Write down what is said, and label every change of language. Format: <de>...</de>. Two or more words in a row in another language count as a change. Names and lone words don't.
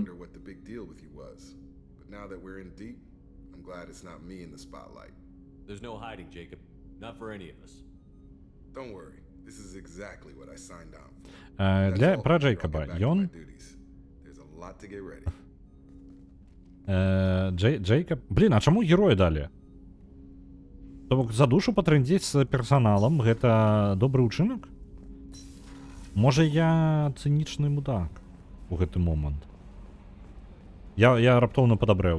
<en>wonder what the big deal with you was. But now that we're in deep, I'm glad it's not me in the spotlight. There's no hiding, Jacob. Not for any of us. Don't worry. This is exactly what I signed on for.</en> <be>Для</be> <en>That's all.</en> <be>про</be> <en>I'll</en> <be>Джейкоба.</be> <en>get back to my</en> <be>Ён</be> <en>duties. There's a lot to get ready.</en> <be>Джейкоб. Блін, а чаму героя далі? То бок за душу патрындзець з персаналам гэта добры ўчынак? Можа я цынічны мудак у гэты момант. Я раптоўна падабрэў.</be>